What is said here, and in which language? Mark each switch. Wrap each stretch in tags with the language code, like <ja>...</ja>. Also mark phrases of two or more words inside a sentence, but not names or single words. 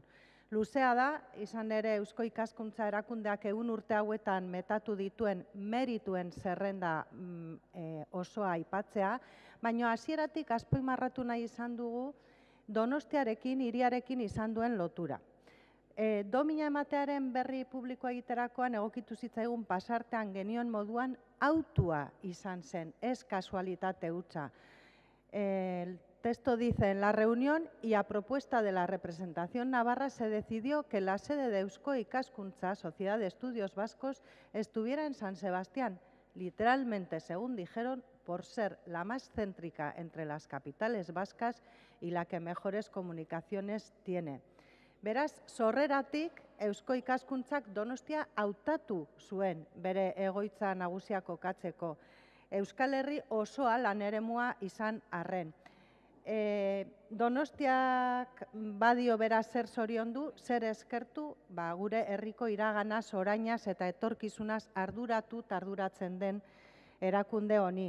<eu>Luzea da, izan ere Eusko Ikaskuntza erakundeak 100 urte hauetan metatu dituen merituen zerrenda osoa aipatzea, baina hasieratik azpimarratu nahi izan dugu Donostiarekin, hiriarekin izan duen lotura. Domina ematearen berri publikoa egiterakoan egokitu zitzaigun pasartean genion moduan autua izan zen, ez kasualitate hutsa.</eu> <es>El texto dice, en la reunión y a propuesta de la representación navarra se decidió que la sede de Eusko Ikaskuntza, Sociedad de Estudios Vascos, estuviera en San Sebastián, literalmente, según dijeron, por ser la más céntrica entre las capitales vascas y la que mejores comunicaciones tiene.</es> <eu>Beraz, sorreratik Eusko Ikaskuntzak Donostia hautatu zuen bere egoitza nagusia kokatzeko. Euskal Herri osoa lan eremua izan arren. Donostiak badio beraz zer zoriondu, zer eskertu, gure herriko iraganaz, orainaz eta etorkizunaz arduratzen den erakunde honi.</eu>